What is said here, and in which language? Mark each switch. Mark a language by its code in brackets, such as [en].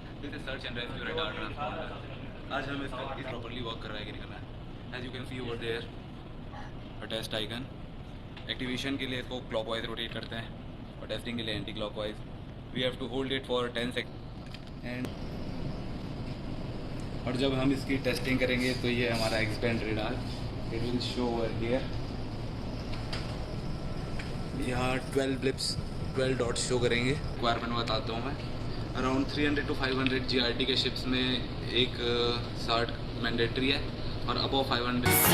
[en] This is search and rescue radar transponder. [hi] आज हम इसका properly work कर रहा है कि नहीं कर रहा है. [en] As you can see over there, a test icon. [hi] Activation के लिए इसको clockwise rotate करते हैं और testing के लिए anti-clockwise. [en] We have to hold it for 10 seconds. [hi] And और जब हम इसकी testing करेंगे तो ये हमारा expand radar. [en] It will show over here. [hi] यहाँ 12 blips, 12 dots show करेंगे. Requirement बताता हूँ मैं. अराउंड 300 to 500 GRT के शिप्स में एक सार्ट मैंडेटरी है और अबव 500